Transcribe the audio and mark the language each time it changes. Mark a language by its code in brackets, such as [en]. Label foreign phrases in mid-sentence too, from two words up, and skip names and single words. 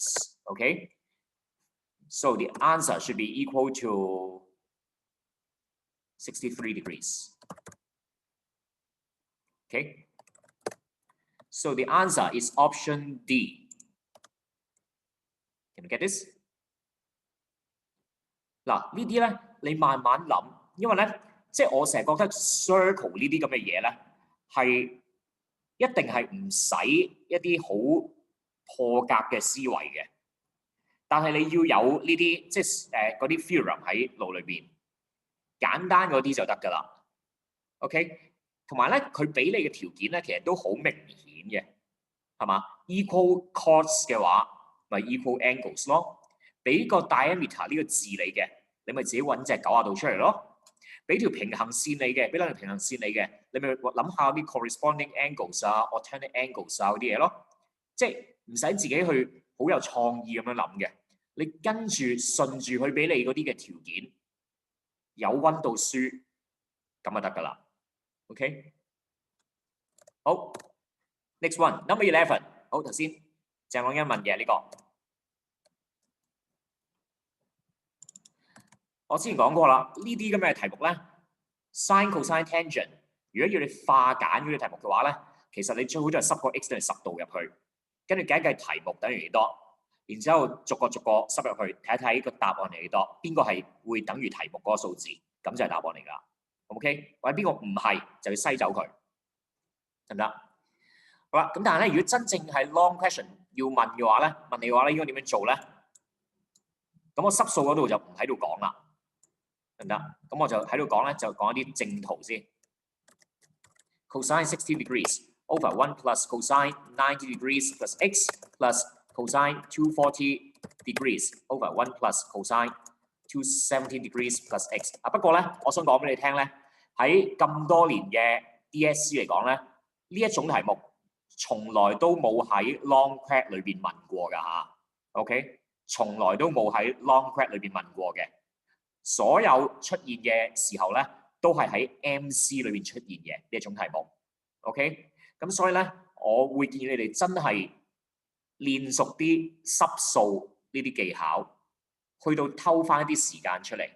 [en] Okay, so the answer should be equal to 63 degrees. Okay, so the answer is option D. Can you get this? [yue] 嗱，呢啲咧你慢慢諗，因為咧即係我成日覺得 circle 呢啲咁嘅嘢咧係一定係唔使一啲好破格嘅思維嘅，但係你要有呢啲即係嗰啲 theorem 喺腦裏邊，簡單嗰啲就得㗎啦。OK。同埋咧，佢俾你嘅條件咧，其實都好明顯嘅，係嘛 ？ [en] equal chords [yue] 嘅話，咪 [en] equal angles [yue] 咯。俾個 diameter 呢個字你嘅，你咪自己揾隻90度出嚟咯。俾條平行線你嘅，俾兩條平行線你嘅，你咪諗下啲 [en] corresponding angles [yue] 啊、 [en] alternate angles [yue] 啊嗰啲嘢咯。即係唔使自己去好有創意咁樣諗嘅，你跟住順住佢俾你嗰啲嘅條件，有温到書咁就得㗎啦。OK， 好 ， [en] next one number 11， [yue] 好頭先鄭朗欣問嘅呢個，我之前講過啦，呢啲咁嘅題目咧 ， [en] sin、cosine、tangent， [yue] 如果要你化簡嗰啲題目嘅話咧，其實你最好就係塞個 x 等於10度入去，跟住計一計題目等於幾多，然之後逐個塞入去睇一睇個答案係幾多，邊個係會等於題目嗰個數字，咁就係答案嚟㗎。OK， 或者邊個唔係就要篩走佢，得唔得？好啦，咁但係咧，如果真正係 [en] long question [yue] 要問嘅話咧，問你嘅話咧，應該點樣做咧？咁我濕數嗰度就唔喺度講啦。 得唔得？咁我就喺度講咧，就講一啲正圖先。 [en] Cosine 60 degrees over 1 plus cosine 90 degrees plus x plus cosine 240 degrees over 1 plus cosine 270 degrees plus x。 [yue] 不過咧，我想講俾你聽咧，喺咁多年嘅 DSE 嚟講咧，呢一種題目從來都冇喺 [en] long quad [yue] 裏邊問過㗎嚇。OK， 從來都冇喺 [en] long quad [yue] 裏邊問過嘅。所有出現嘅時候咧，都係喺 MC 裏邊出現嘅呢一種題目。OK， 咁所以咧，我會建議你哋真係練熟啲濕數呢啲技巧，去到偷翻一啲時間出嚟。